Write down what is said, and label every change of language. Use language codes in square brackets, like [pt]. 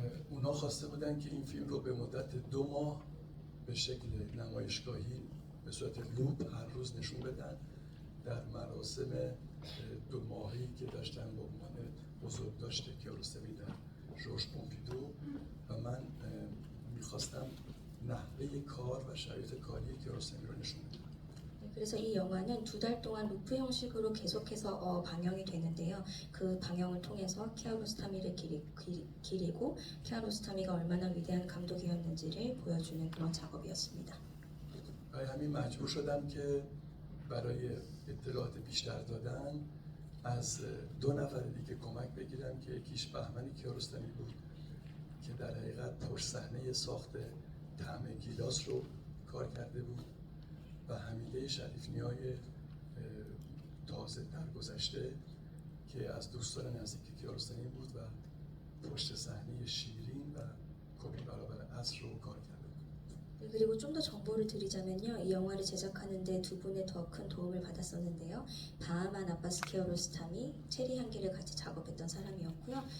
[fa] اونا خواسته بودن که این فیلم رو به مدت 2 ماه به شکل نمایشگاهی به صورت لوپ هر روز نشون بدن در مراسم 2 ماهی که داشتن به عنوان بزرگداشت کیارستمی در ژورژ پومپیدو و من میخواستم نحوه کار و شرایط کاری کیارستمی رو نشون بدم. [ko] 그래서 이 영화는 2달 동안 루프 형식으로 계속해서 방영이 되는데요. 그 방영을 통해서 키아로스타미를 기리고 키아로스타미가 얼마나 위대한 감독이었는지를 보여주는 그런 작업이었습니다. [fa] برای همین مجبور شدم که برای اطلاعات بیشتر دادن از 2 نفر دیگه کمک بگیرم که یکیش بهمن کیارستمی بود که در حقیقت پشت ساخت طعم گیلاس رو کار کرده بود و حمیده شریفنیای تازه درگذشته که از دوستان نزدیک کیارستمی بود و پشت صحنه شیرین و کپی برابر عصر رو کار کرده. [ko] 그리고 좀 더 정보를 드리자면요. 이 영화를 제작하는데 두 분의 더 큰 도움을 받았었는데요. 바하만 아바스 키아로스타미, 체리 향기를 같이 작업했던 사람이었고요.